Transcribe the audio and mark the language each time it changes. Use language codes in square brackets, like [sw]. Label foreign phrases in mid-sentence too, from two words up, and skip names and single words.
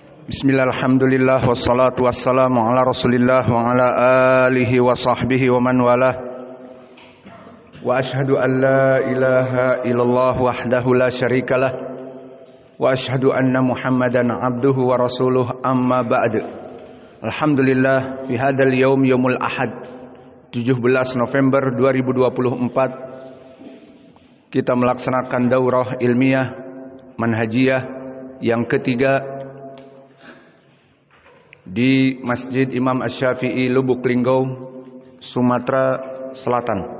[ar] بسم الله، الحمد لله، والصلاة والسلام على رسول الله وعلى آله وصحبه ومن والاه. وأشهد أن لا إله إلا الله وحده لا شريك له وأشهد أن محمدا عبده ورسوله، أما بعد. [id] Alhamdulillah, [ar] في هذا اليوم، يوم الأحد, [id] 17 November 2024, kita melaksanakan daurah ilmiah manhajiyah yang ketiga di Masjid Imam Asy-Syafi'i, Lubuk Linggau, Sumatera Selatan.